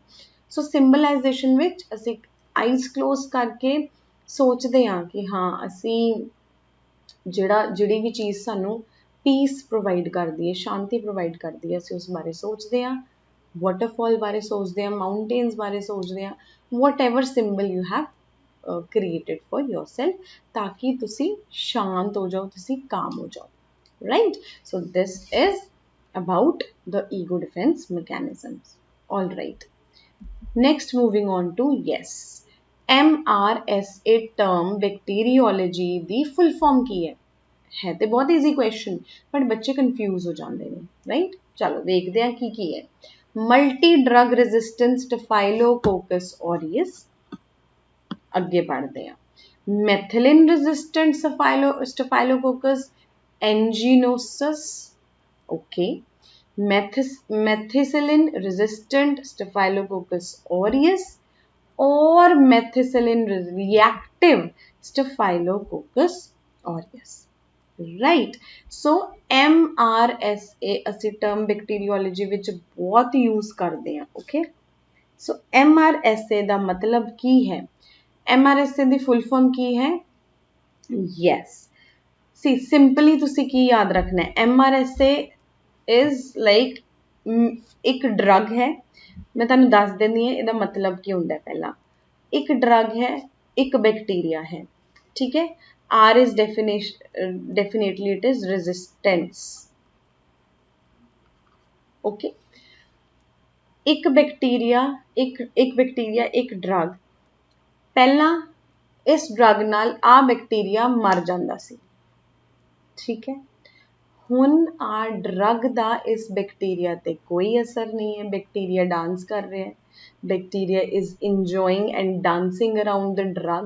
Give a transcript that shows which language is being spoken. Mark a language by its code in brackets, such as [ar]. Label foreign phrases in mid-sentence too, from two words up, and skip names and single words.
[pa] ਸੋ ਸਿੰਬਲਾਈਜੇਸ਼ਨ ਵਿੱਚ ਅਸੀਂ [en] eyes close [pa] ਕਰਕੇ ਸੋਚਦੇ ਹਾਂ ਕਿ ਹਾਂ ਅਸੀਂ ਜਿਹੜੀ ਵੀ ਚੀਜ਼ ਸਾਨੂੰ [en] peace provide [pa] ਕਰਦੀ ਹੈ, ਸ਼ਾਂਤੀ ਪ੍ਰੋਵਾਈਡ ਕਰਦੀ ਹੈ, ਅਸੀਂ ਉਸ ਬਾਰੇ ਸੋਚਦੇ ਹਾਂ, ਵਾਟਰਫਾਲ ਬਾਰੇ ਸੋਚਦੇ ਹਾਂ, ਮਾਊਂਟੇਨਸ ਬਾਰੇ ਸੋਚਦੇ ਹਾਂ, [en] whatever symbol you have created for yourself, [pa] ताकि ਤੁਸੀਂ ਸ਼ਾਂਤ ਹੋ ਜਾਓ, ਤੁਸੀਂ calm ਹੋ ਜਾਓ, [en] right? So this is about the ego defense mechanisms. All right, next moving on to yes, MRSA term bacteriology [pa] ਦੀ [en] full form [pa] ਕੀ ਹੈ ਤੇ ਬਹੁਤ [en] easy question, [pa] ਬਟ ਬੱਚੇ ਕਨਫਿਊਜ਼ ਹੋ ਜਾਂਦੇ ਨੇ, ਰਾਈਟ। ਚਲੋ ਦੇਖਦੇ ਹਾਂ ਕੀ ਹੈ। [en] multi drug resistance staphylococcus aureus, [pa] ਅੱਗੇ ਪੜ੍ਹਦੇ ਹਾਂ। [en] methylin resistant staphylococcus anginosus, okay. methicillin resistant staphylococcus aureus or methicillin reactive staphylococcus aureus, right? [pa] So MRSA ਅਸੀਂ [en] term bacteriology [pa] ਵਿੱਚ ਬਹੁਤ use ਕਰਦੇ ਹਾਂ, okay? So MRSA ਦਾ ਮਤਲਬ ਕੀ ਹੈ? MRSA ਦੀ [en] full form [pa] ਕੀ ਹੈ? [en] yes, see simply [pa] ਤੁਸੀਂ ਕੀ ਯਾਦ ਰੱਖਣਾ ਹੈ? [en] MRSA is like [pa] ਇੱਕ ਡਰਗ ਹੈ, ਮੈਂ ਤੁਹਾਨੂੰ ਦੱਸ ਦਿੰਦੀ ਹਾਂ ਇਹਦਾ ਮਤਲਬ ਕੀ ਹੁੰਦਾ ਹੈ। ਪਹਿਲਾਂ ਇੱਕ ਡਰਗ ਹੈ, ਇੱਕ ਬੈਕਟੀਰੀਆ ਹੈ, ਠੀਕ ਹੈ। [en] R is definitely it is resistance, okay। [pa] ਇੱਕ ਬੈਕਟੀਰੀਆ ਇੱਕ ਡਰਗ, ਪਹਿਲਾਂ ਇਸ ਡਰਗ ਨਾਲ ਆ ਬੈਕਟੀਰੀਆ ਮਰ ਜਾਂਦਾ ਸੀ, ਠੀਕ ਹੈ। ਹੁਣ ਆ ਡਰਗ ਦਾ ਇਸ ਬੈਕਟੀਰੀਆ ਤੇ ਕੋਈ ਅਸਰ ਨਹੀਂ ਹੈ, ਬੈਕਟੀਰੀਆ ਡਾਂਸ ਕਰ ਰਿਹਾ ਹੈ, [en] bacteria is enjoying and dancing around the drug.